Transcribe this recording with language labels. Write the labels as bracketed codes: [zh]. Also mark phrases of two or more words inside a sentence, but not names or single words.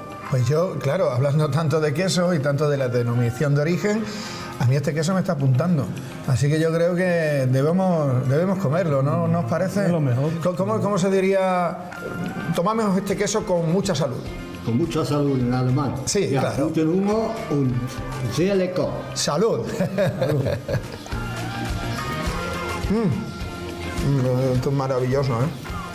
[es] Pues yo, claro, hablando tanto de queso y tanto de la denominación de origen, a mí este queso me está apuntando. Así que yo creo que debemos comerlo, ¿no? ¿No os parece? Es lo mejor. ¿Cómo se diría? Tomamos este queso con mucha salud. Con mucha salud en alemán. Sí, ja, claro. [de] Guten Hunger und sehr lecker. [es] Salud. Esto es maravilloso, ¿eh?